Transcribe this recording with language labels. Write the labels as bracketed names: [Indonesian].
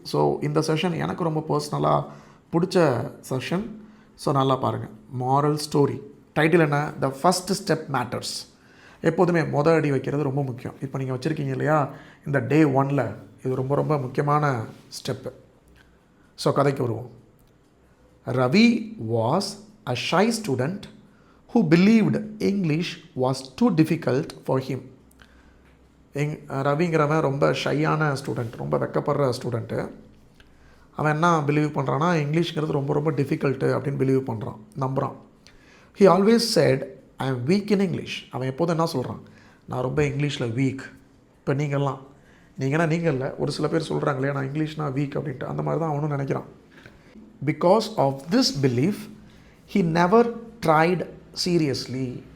[Tamil] So இந்த session எனக்கு ரொம்ப பர்சனலாக பிடிச்ச செஷன். [English] so [Tamil] நல்லா பாருங்கள். [English] Moral story. Title என்ன? The first step matters. [Tamil] எப்போதுமே அடி வைக்கிறது ரொம்ப முக்கியம். இப்போ நீங்கள் வச்சுருக்கீங்க இல்லையா, இந்த டே 1ல் இது ரொம்ப ரொம்ப முக்கியமான ஸ்டெப்பு. ஸோ கதைக்கு வருவோம். [English] Ravi was a shy student who believed English was too difficult for him. [Tamil] ரவிங்கிறவன் ரொம்ப ஷையான ஸ்டூடெண்ட், ரொம்ப வெக்கப்படுற ஸ்டூடெண்ட்டு. அவன் என்ன பிலீவ் பண்ணுறான்னா, இங்கிலீஷ்ங்கிறது ரொம்ப ரொம்ப டிஃபிகல்ட்டு அப்படின்னு பிலீவ் பண்ணுறான், நம்புகிறான். [English] he always said I am weak in English. [Tamil] அவன் எப்போதும் என்ன சொல்கிறான்? நான் ரொம்ப இங்கிலீஷில் வீக். இப்போ நீங்கள் இல்லை, ஒரு சில பேர் சொல்கிறாங்க இல்லையா, நான் இங்கிலீஷ்னா வீக் அப்படின்ட்டு, அந்த மாதிரி தான் அவனும் நினைக்கிறான். [English] Because of this belief he never tried seriously.